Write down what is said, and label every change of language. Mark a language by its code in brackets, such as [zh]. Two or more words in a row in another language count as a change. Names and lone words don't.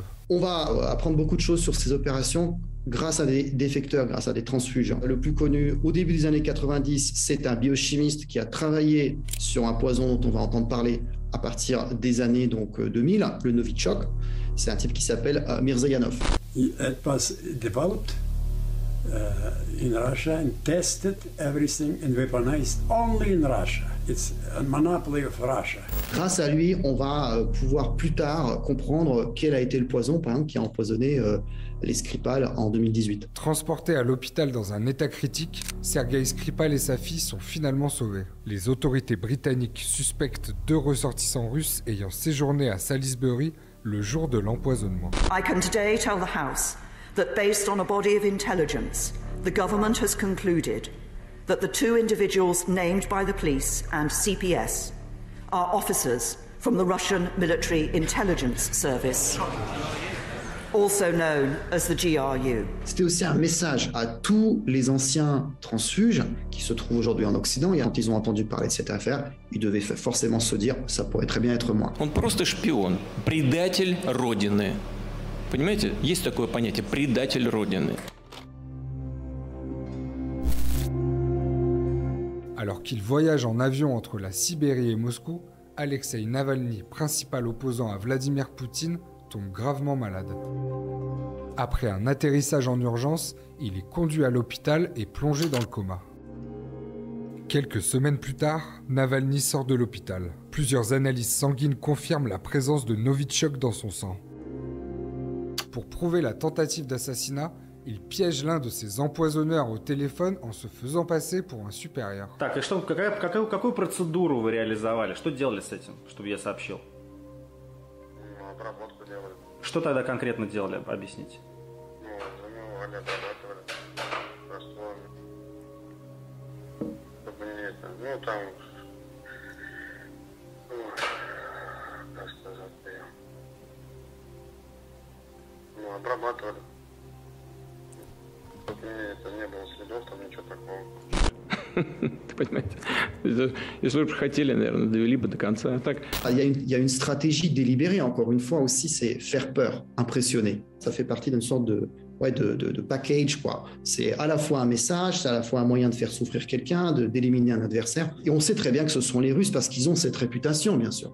[fr] On va apprendre beaucoup de choses sur ces opérations grâce à des défecteurs, grâce à des transfuges. Le plus connu, au début des années 90, c'est un biochimiste qui a travaillé sur un poison dont on va entendre parler à partir des années 2000, le Novichok. C'est un type qui s'appelle Mirzayanov. [en] It was developed in Russia and tested everything and weaponized only in Russia. It's a monopoly of Russia. [fr] Grâce à lui, on va pouvoir plus tard comprendre quel a été le poison, par exemple, qui a empoisonné les Skripal en 2018. Transportés à l'hôpital dans un état critique, Sergei Skripal et sa fille sont finalement sauvés. Les autorités britanniques suspectent 2 ressortissants russes ayant séjourné à Salisbury le jour de l'empoisonnement. [en] I can today tell the House that based on a body of intelligence, the government has concluded that the 2 individuals named by the police and CPS are officers from the Russian Military Intelligence Service, also known as the GRU. [fr] C'était aussi un message à tous les anciens transfuges qui se trouvent aujourd'hui en Occident. Et quand ils ont entendu parler de cette affaire, ils devaient forcément se dire ça pourrait très bien être moi. [ru] Он просто шпион, предатель Родины. Понимаете, есть такое понятие предатель Родины. [fr] Alors qu'il voyage en avion entre la Sibérie et Moscou, Alexei Navalny, principal opposant à Vladimir Poutine, tombe gravement malade. Après un atterrissage en urgence, il est conduit à l'hôpital et plongé dans le coma. Quelques semaines plus tard, Navalny sort de l'hôpital. Plusieurs analyses sanguines confirment la présence de Novichok dans son sang. Pour prouver la tentative d'assassinat, il piège l'un de ses empoisonneurs au téléphone en se faisant passer pour un supérieur. [ru] Так, и что, какую процедуру вы реализовали? Что делали с этим, чтобы я сообщил? Обработку делали. Что тогда конкретно делали? Объясните. Замывали, обрабатывали растворами. Чтобы не это, там, как сказать, обрабатывали. Чтобы не было следов, там ничего такого. Понимаете, если бы хотели, наверное, довели бы до конца. Так. [fr] Il y a une stratégie délibérée, encore une fois aussi, c'est faire peur, impressionner. Ça fait partie d'une sorte de package, quoi. C'est à la fois un message, c'est à la fois un moyen de faire souffrir quelqu'un, d'éliminer un adversaire. Et on sait très bien que ce sont les Russes parce qu'ils ont cette réputation, bien sûr.